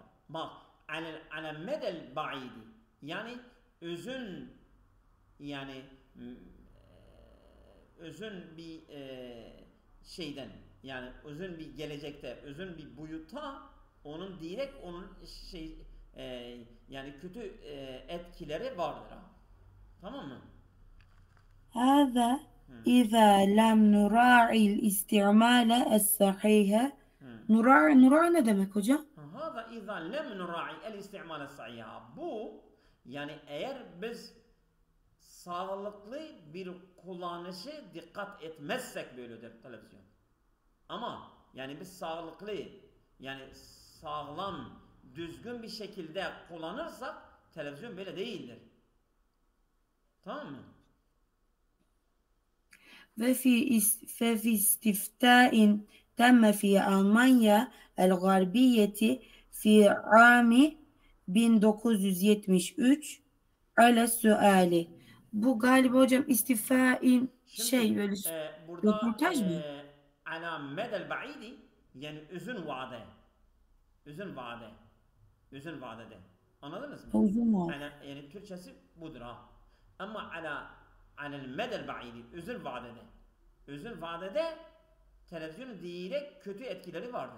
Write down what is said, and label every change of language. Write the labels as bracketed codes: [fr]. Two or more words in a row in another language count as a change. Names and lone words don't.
[tr] Bak [ar] على المدى البعيد [tr] yani özün yani özün bir şeyden yani özün bir gelecekte özün bir boyutta onun direkt onun yani kötü etkileri vardır. Ha. Tamam mı? [ar] هذا إذا لم نراعي الاستعمال الصحيح. [tr] Nura'i ne demek hocam? [ar] هذا إذا لم نراعي الاستعمال الصحيح. [tr] Bu yani eğer biz sağlıklı bir kullanışı dikkat etmezsek böyledir televizyon. Ama yani biz sağlıklı yani sağlam düzgün bir şekilde kullanırsak televizyon böyle değildir. Tamam mı? [ar] ففي استفتاء تم في ألمانيا الغربية في عام 1973 على السؤال. [tr] Bu galiba hocam istifain böyle burada röportaj mı? [ar] على المدى البعيد [tr] yani uzun vade. Uzun vadede. Anladınız mı? Uzun vade. Yani Türkçesi budur ha. Ama [ar] على المدى البعيد [tr] uzun vadede televizyonun direkt kötü etkileri vardır.